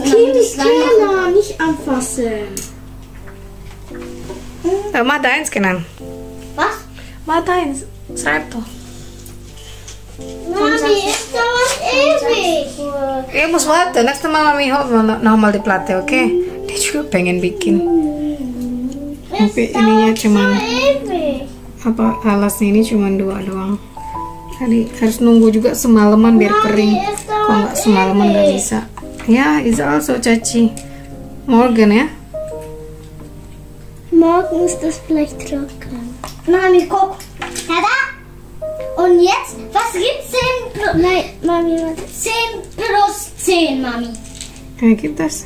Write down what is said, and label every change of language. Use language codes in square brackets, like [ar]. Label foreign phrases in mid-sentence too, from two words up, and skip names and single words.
[de] Kinder, nicht anfassen. Mach deins, Kenan. Was? Mach deins. Schreib doch. Mami, es dauert ewig. Ya muss warten. Nächstes Mal Mami nochmal die Platte, oke? [id] Dia juga pengen bikin. Tapi ininya cuman apa alasnya ini cuma 2 doang. Tadi harus nunggu juga semalaman biar kering. Kalau nggak semalaman nggak bisa. [de] Ya, is also Caci. Morgen ya. Morgen ist das vielleicht trocken. Mami, guck. Tada! Und jetzt, was gibt's 10 plus... Nein, Mami, warte. 10 plus 10, Mami. Gibt das?